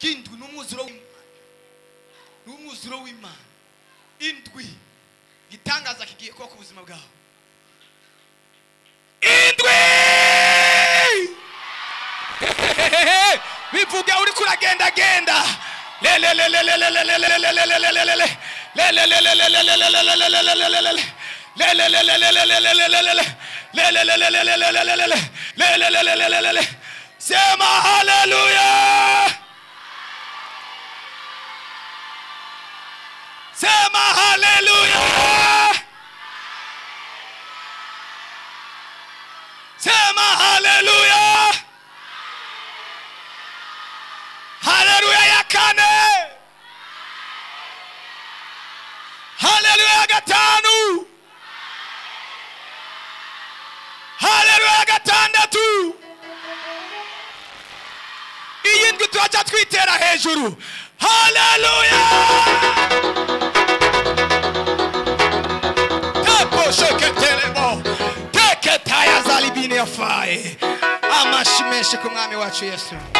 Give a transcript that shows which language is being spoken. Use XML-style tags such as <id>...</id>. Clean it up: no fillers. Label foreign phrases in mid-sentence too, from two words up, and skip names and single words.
<rn>kindwi n'umwuzuro w'Imana indwi gitangaza kigiye kuba ku buzima bwawe indwi bivuga uri kuragenda genda</rn> <sw>sema haleluya sema haleluya sema haleluya</sw> <rn>haleluya ya kane haleluya ya gatanu haleluya ya gatandatu iyi ndwi turaca twitera hejuru haleluya tapo shoketelebo teketaya zalibine yafaye amashimeshe ku mwami wacu Yesu</rn>